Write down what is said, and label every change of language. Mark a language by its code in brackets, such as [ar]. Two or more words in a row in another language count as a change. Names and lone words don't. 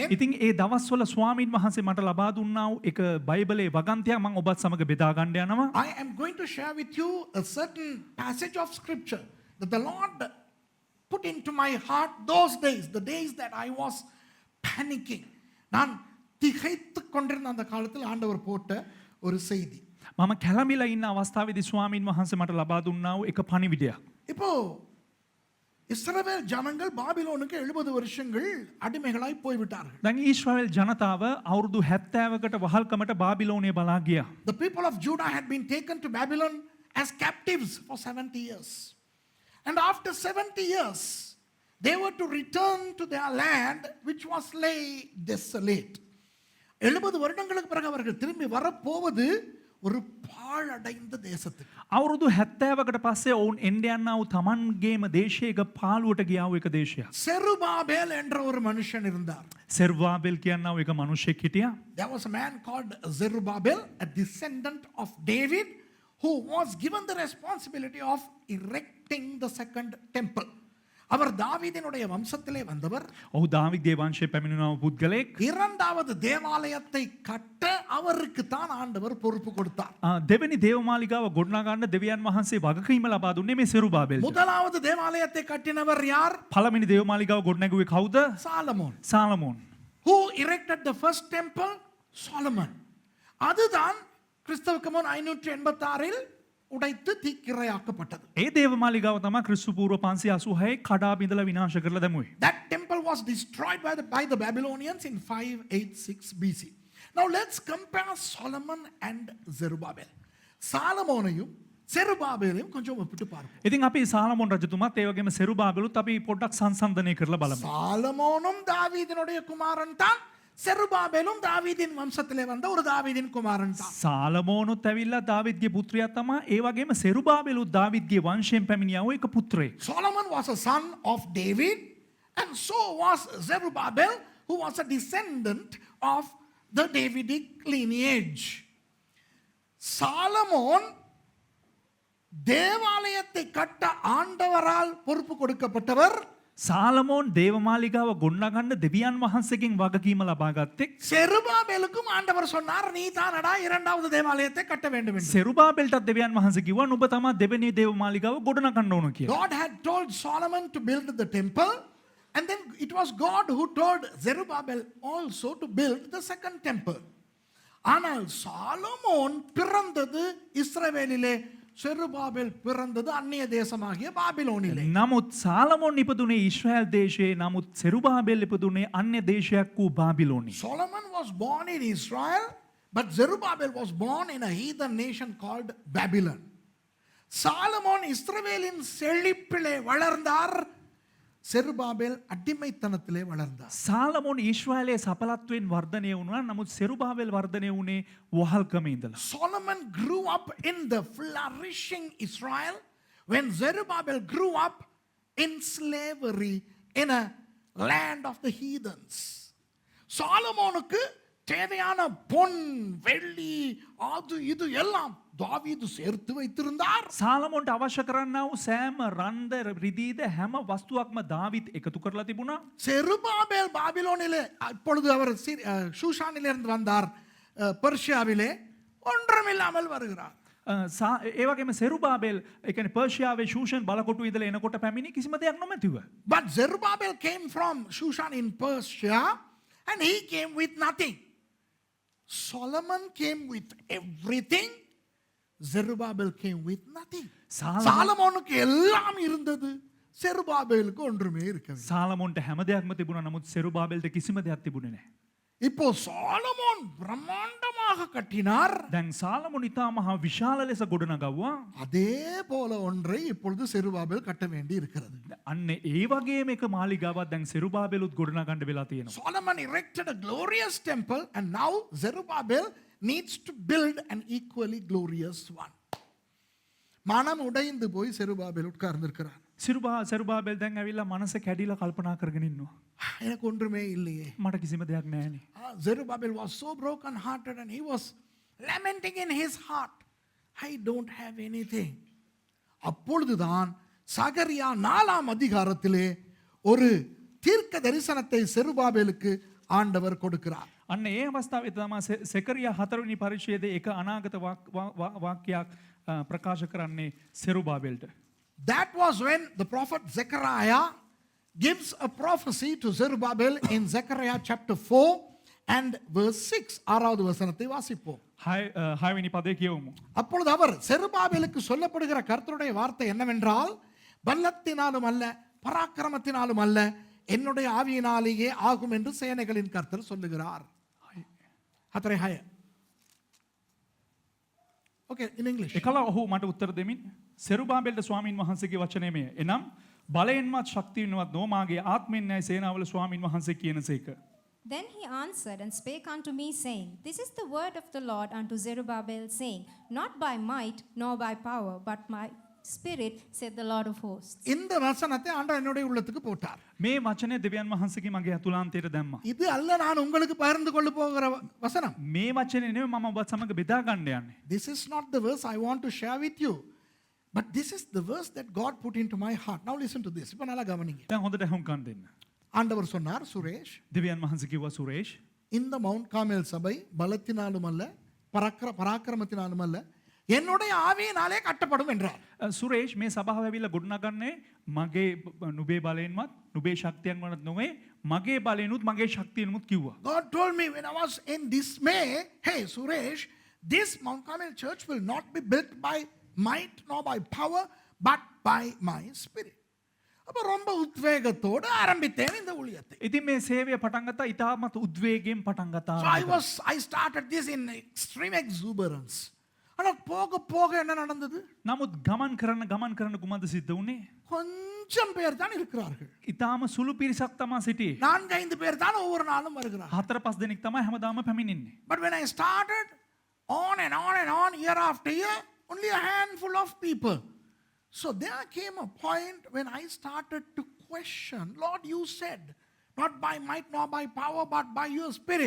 [si] ඉතින් ඒ දවස්වල ස්වාමීන් වහන්සේ මට ලබා දුන්නා වූ එක බයිබලයේ වගන්තියක් මම ඔබත් සමග බෙදා ගන්න යනවා. [en] I am going to share with you a certain passage of scripture that the Lord put into my heart those days, the days that I was panicking. [ta] நான் திகைத்து கொண்டிருந்த அந்த காலத்தில் ஆண்டவர் போட்ட ஒரு செய்தி. [si] මම කැළඹිලා ඉන්න අවස්ථාවේදී ස්වාමීන් වහන්සේ මට ලබා දුන්නා වූ එක පණිවිඩයක්. [ta] இப்போ இஸ்ரவேல் ஜனங்கள் பாபிலோனுக்கு 70 வருஷங்கள் அடிமைகளாய் போய்விட்டார்கள். [si] දැන් ඊශ්‍රායෙල් ජනතාව අවුරුදු 70කට වහල්කමට බාබිලෝනයේ බලා ගියා. [en] The people of Judah had been taken to Babylon as captives for 70 years. And after 70 years, they were to return to their land which was lay desolate. [ta] 70 வருடங்களுக்கு பிறகு அவர்கள் திரும்பி வரப்போவது ஒரு பாழடைந்த தேசத்துக்கு. [si] අවුරුදු 70කට පස්සේ ඔවුන් එන්න යනා වූ තමන්ගේම දේශයක පාළුවට ගියා වූ එක දේශයක්. [ta] செருபாபேல் என்ற ஒரு மனுஷன் இருந்தார். [si] සෙරුබාබෙල් කියනා වූ එක මිනිසෙක් හිටියා. [en] There was a man called Zerubbabel, a descendant of David, who was given the responsibility of erecting the second temple. [ta] அவர் தாவீதினுடைய வம்சத்திலே வந்தவர். [si] ඔහු දාවිද්ගේ වංශයේ පැමිණෙන පුද්ගලෙක්. [ta] இரண்டாவது தேவாலயத்தை கட்ட அவருக்கு தான் ஆண்டவர் பொறுப்பு கொடுத்தார். [si] දෙවෙනි දේවමාලිගාව ගොඩනගා ගන්න දෙවියන් වහන්සේ වගකීම ලබා දුන්නේ මේ සෙරුබාබෙල්ට. [ta] முதலாவது தேவாலயத்தை கட்டினவர் யார்? [si] පළවෙනි දේවමාලිගාව ගොඩනැගුවේ කවුද? [ta] சாலமோன். [en] Who erected the first temple? Solomon. [ta] அதுதான் கிறிஸ்துவுக்கு முன் 586 உடைத்து தீக்கிரையாக்கப்பட்டது. [si] ඒ දේවමාලිගාව තමයි ක්‍රිස්තු පූර්ව 586 කඩා බිඳලා විනාශ කරලා දැමුවේ. [en] That temple was destroyed by the Babylonians in 586 BC. Now let's compare Solomon and Zerubbabel. [ta] சாலமோனையும் செருபாபேலையும் கொஞ்சம் ஒப்பிட்டு பார்ப்போம். [si] ඉතින් අපි සාලමෝන් රජතුමාත් ඒ වගේම සෙරුබාබෙලුත් අපි පොඩ්ඩක් සංසන්දනය කරලා බලමු. [ta] சாலமோனும் தாவீதினுடைய குமாரன் தான், செருபாபேலும் தாவீதின் வம்சத்திலே வந்த ஒரு தாவீதின் குமாரன் தான். [si] සාලමෝනුත් ඇවිල්ලා දාවිද්ගේ පුත්‍රයා තමයි. ඒ වගේම සෙරුබාබෙලුත් දාවිද්ගේ වංශයෙන් පැමිණියා වූ එක පුත්‍රයෙක්. [en] Solomon was a son of David, and so was Zerubbabel, who was a descendant of the Davidic lineage. [ta] Solomon தேவாலயத்தை கட்ட ஆண்டவரால் பொறுப்பு கொடுக்கப்பட்டவர் [si] සාලමෝන් දේවමාලිගාව ගොඩනගන්න දෙවියන් වහන්සේගෙන් වගකීම ලබා ගත්තේ [ta] செருபாபேலுக்கும் ஆண்டவர் சொன்னார் நீ தானடா இரண்டாவது தேவாலயத்தை கட்ட வேண்டும் என்று. [si] සෙරුබාබෙල්ටත් දෙවියන් වහන්සේ කිව්වා නුඹ තමා දෙවෙනි දේවමාලිගාව ගොඩනගන්න ඕන කියලා. [en] God had told Solomon to build the temple, and then it was God who told Zerubbabel also to build the second temple. [ta] ஆனால் சாலமோன் பிறந்தது இஸ்ரவேலிலே, செருபாபேல் பிறந்தது அந்நிய தேசமாகிய பாபிலோனிலே. [si] නමුත් සාලමෝන් ඉපදුනේ ඊශ්‍රායල් දේශයේ, නමුත් සෙරුබාබෙල් ඉපදුනේ අන්‍ය දේශයක් වූ බාබිලෝනි. [en] Solomon was born in Israel, but Zerubbabel was born in a heathen nation called Babylon. [ta] சாலமோன் இஸ்ரவேலின் செழிப்பிலே வளர்ந்தார், செருபாபேல் அடிமைத்தனத்திலே வளர்ந்தார். [si] සාලමෝන් ඊශ්‍රායලයේ සඵලත්වයෙන් වර්ධනය වුණා, නමුත් සෙරුබාබෙල් වර්ධනය වුණේ වහල්කමේ ඉඳලා. [en] Solomon grew up in the flourishing Israel when Zerubbabel grew up in slavery in a land of the heathens. [ta] சாலமோனுக்கு தேவையான பொன் வெள்ளி அது இது எல்லாம் தாவீது சேர்த்து வைத்திருந்தார். [si] සාලමෝන්ට අවශ්‍ය කරන්නා වූ සෑම රන්ද රිදීද හැම වස්තුවක්ම දාවිත් එකතු කරලා තිබුණා. [ta] செருபாபேல் பாபிலோனிலே, அப்பொழுது அவர் ஷூஷானிலிருந்து வந்தார், பெர்ஷியாவிலே ஒன்றுமில்லாமல் வருகிறார். [si] ඒ වගේම සෙරුබාබෙල් ඒ කියන්නේ පර්ෂියාවේ ෂූෂන් බලකොටු ඉඳලා එනකොට පැමිණි කිසිම දෙයක් නොමැතිව. [en] But Zerubbabel came from Shushan in Persia and he came with nothing. Solomon came with everything. Zerubbabel came with nothing. [ta] சாலமோனுக்கு எல்லாம் இருந்தது, செருபாபேலுக்கு ஒன்றுமே இருக்கவில்லை. [si] සාලමෝන්ට හැම දෙයක්ම තිබුණා, නමුත් සෙරුබාබෙල්ට කිසිම දෙයක් තිබුණේ නැහැ. [ta] இப்போ சாலமோன் பிரம்மாண்டமாக கட்டினார். [si] දැන් සාලමෝන් ඉතා මහා විශාල ලෙස ගොඩනගවුවා. [ta] அதே போல ஒன்றை இப்பொழுது செருபாபேல் கட்ட வேண்டி இருக்கிறது. [si] අන්න ඒ වගේම එක මාලිගාවක් දැන් සෙරුබාබෙලුත් ගොඩනගන්න වෙලා තියෙනවා. [en] Solomon erected a glorious temple and now Zerubbabel needs to build an equally glorious one. [ta] மனம் உடைந்து போய் செருபாபேல் உட்கார்ந்திருக்கிறார். [si] සෙරුබාබෙල් දැන් ඇවිල්ලා මනස කැඩිලා කල්පනා කරගෙන ඉන්නවා. [ta] எனக்கு ஒன்றுமே இல்லையே. [si] මට කිසිම දෙයක් නැහැනේ. [en] Zerubbabel was so broken hearted and he was lamenting in his heart, I don't have anything. [ta] அப்பொழுதுதான் சகரியா 4ஆம் அதிகாரத்திலே ஒரு தீர்க்க தரிசனத்தை செருபாபேலுக்கு ஆண்டவர் கொடுக்கிறார். [si] අන්න ඒ අවස්ථාවේ තමයි සෙකරියා 4වෙනි පරිච්ඡේදයේ එක අනාගත වාක්‍යයක් ප්‍රකාශ කරන්නේ සෙරුබාබෙල්ට. [en] That was when the prophet Zechariah gives a prophecy to Zerubbabel in Zechariah chapter 4 and verse 6. [ta] ஆறாவது வசனத்தை வாசிப்போம். [si] හයවෙනි පදේ කියවමු. [ta] அப்பொழுது அவர் செருபாபேலுக்கு சொல்லப்படுகிற கர்த்தருடைய வார்த்தை என்னவென்றால், பலத்தினாலும் அல்ல பராக்கிரமத்தினாலும் அல்ல என்னுடைய ஆவியினாலேயே ஆகும் என்று சேனைகளின் கர்த்தர் சொல்லுகிறார். [en] හතරේ 6. Okay, in English. [si] එකල ඔහු මට උත්තර දෙමින් සෙරුබාබෙල්ට ස්වාමින් වහන්සේගේ වචනය මෙය. එනම් බලයෙන්වත් ශක්තියෙන්වත් නො මාගේ ආත්මෙන් නැයි සේනාවල ස්වාමින් වහන්සේ කියනසේක. [en] Then he answered and spake unto me, saying, This is the word of the Lord unto Zerubbabel, saying, Not by might nor by power, but by Spirit, said the Lord of hosts. [ta] இந்த வசனத்தை ஆண்டவர் என்னுடைய உள்ளத்துக்கு போட்டார். [si] මේ වචනේ දෙවියන් වහන්සේගේ මගේ අතුලාන්තයට දැම්මා. [ta] இது அல்ல நான் உங்களுக்கு பகிர்ந்து கொள்ள போகிற வசனம். [si] මේ වචනේ නෙවෙයි මම ඔබත් සමග බෙදා ගන්න යන්නේ. [en] This is not the verse I want to share with you. But this is the verse that God put into my heart. Now listen to this. [ta] இப்ப நல்லா கவனிங்க. [si] දැන් හොඳට අහුම්කම් දෙන්න. [ta] ஆண்டவர் சொன்னார், சுரேஷ், [si] දෙවියන් වහන්සේ කිව්වා සුරේෂ්, [ta] இந்த மவுண்ட் கார்மெல் சபை பலத்தினாலும் அல்ல பராக்கிரமத்தினாலும் அல்ல என்னுடைய ஆவியினாலே கட்டப்படும் என்றார். [si] සුරේෂ් මේ සභාව ඇවිල්ලා ගොඩනගන්නේ මගේ නුඹේ බලයෙන්වත් නුඹේ ශක්තියෙන්වත් නොවේ, මගේ බලයෙන්ුත් මගේ ශක්තියෙන්ුත් කිව්වා. [en] God told me when I was in dismay, hey Suresh, this Mount Carmel church will not be built by might nor by power but by my spirit. [ta] அப்ப ரொம்ப உத்வேகத்தோடு ஆரம்பித்தேன் இந்த ஊழியத்தை. [si] ඉතින් මේ සේවය පටන් ගත්තා ඉතාමත් උද්වේගයෙන් පටන් ගත්තා. [en] So I started this in extreme exuberance. [ta] ஆனா போக போக என்ன நடந்தது? [si] නමුත් ගමන් කරන කුමද සිද්ධ වුනේ? [ta] கொஞ்சம் பேர் தான் இருக்கிறார்கள். [si] ඉතාම සුළු පිරිසක් තමයි සිටියේ. [ta] 4-5 பேர் தான் ஒவ்வொரு நாளும் வருகிறார்கள். [si] 4-5 දෙනෙක් තමයි හැමදාම පැමිණෙන්නේ. [en] But when I started on and on year after year, only a handful of people. So there came a point when I started to question, Lord, you said, not by might nor by power, but by your spirit.